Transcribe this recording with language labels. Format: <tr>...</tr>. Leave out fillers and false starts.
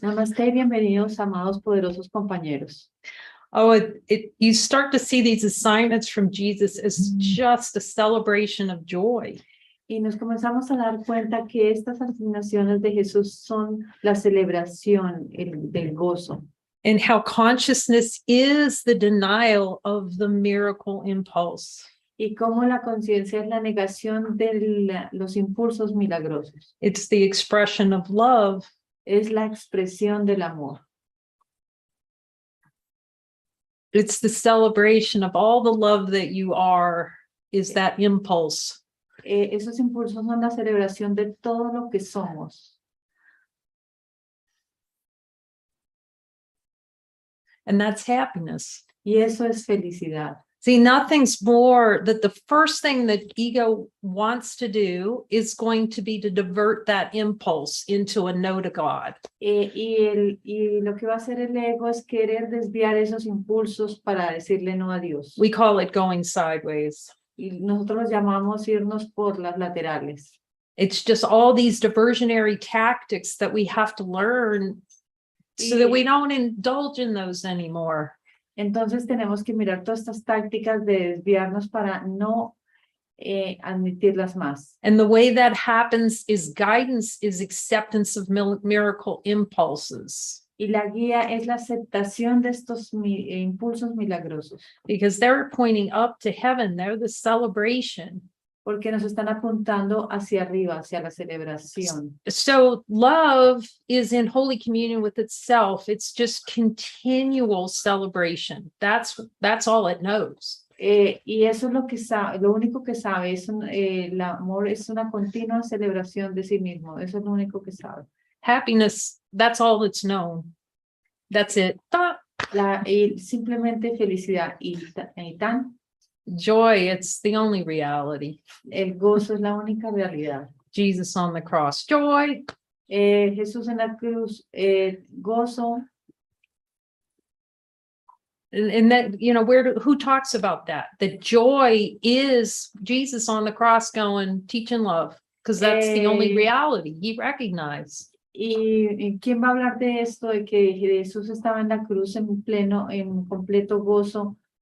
<es>Namaste y bienvenidos, amados poderosos compañeros.</es> <en>Oh, you start to see these assignments from Jesus as just a celebration of joy.</en> <es>Y nos comenzamos a dar cuenta que estas asignaciones de Jesús son la celebración del gozo.</es> <en>And how consciousness is the denial of the miracle impulse.</en> <es>Y cómo la conciencia es la negación de los impulsos milagrosos.</es> <en>It's the expression of love.</en> <es>Es la expresión del amor.</es> <en>It's the celebration of all the love that you are, is that impulse.</en> <es>Esos impulsos son la celebración de todo lo que somos.</es> <en>And that's happiness.</en> <es>Y eso es felicidad.</es> <en>See, nothing's more that the first thing that ego wants to do is going to be to divert that impulse into a no to God.</en> <es>Y lo que va a hacer el ego es querer desviar esos impulsos para decirle no a Dios.</es> <en>We call it going sideways.</en> <es>Y nosotros los llamamos irnos por las laterales.</es> <en>It's just all these diversionary tactics that we have to learn so that we don't indulge in those anymore.</en> <es>Entonces tenemos que mirar todas estas tácticas de desviarnos para no admitirlas más.</es> <en>And the way that happens is guidance is acceptance of miracle impulses.</en> <es>Y la guía es la aceptación de estos impulsos milagrosos.</es> <en>Because they're pointing up to heaven. They're the celebration.</en> <es>Porque nos están apuntando hacia arriba, hacia la celebración.</es> <en>So love is in holy communion with itself. It's just continual celebration. That's all it knows.</en> <es>Y eso es lo que sabe, lo único que sabe, es el amor es una continua celebración de sí mismo. Eso es lo único que sabe.</es> <en>Happiness, that's all it's known. That's it.</en> <es>Y simplemente felicidad y tan.</es> <en>Joy, it's the only reality.</en> <es>El gozo es la única realidad.</es> <en>Jesus on the cross, joy.</en> <es>Jesús en la cruz, gozo.</es> <en>And that, you know, who talks about that? That joy is Jesus on the cross going, teaching love, because that's the only reality he recognized.</en> <es>¿Y quién va a hablar de esto? De que Jesús estaba en la cruz en completo gozo.</es>